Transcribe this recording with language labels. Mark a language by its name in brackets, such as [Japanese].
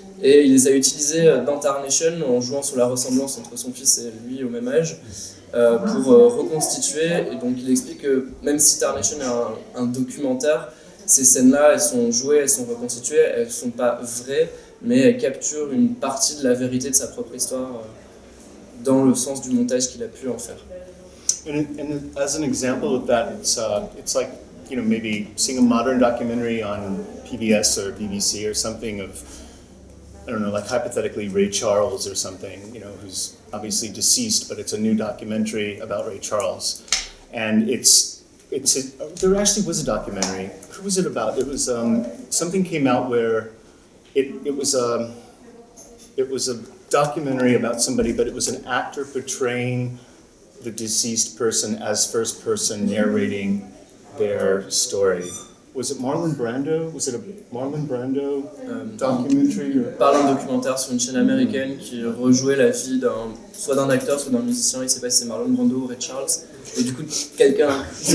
[French] Et il les a utilisés dans Tarnation en jouant sur la ressemblance entre son fils et lui au même âge pour reconstituer. Et donc il explique que même si Tarnation est un documentaire, ces scènes-là, elles sont jouées, elles sont reconstituées, elles ne sont pas vraies, mais elles capturent une partie de la vérité de sa propre histoire dans le sens du montage qu'il a pu en faire. [English] And as an example of that, it's like, maybe seeing a modern documentary on PBS or BBC or something of I don't know, like hypothetically Ray Charles or something, you know, who's obviously deceased, but it's a new documentary about Ray Charles. And there actually was a documentary. Who was it about? It was, something came out where it was a documentary about somebody, but it was an actor portraying the deceased person as first person narrating their story. Was it Marlon Brando? Was it a Marlon Brando documentary? Or? [French] Parle d'un documentaire sur une chaîne américaine qui rejouait la vie soit d'un acteur, soit d'un musicien. Il ne sait pas si c'est Marlon Brando ou Ray Charles. Et du coup, quelqu'un.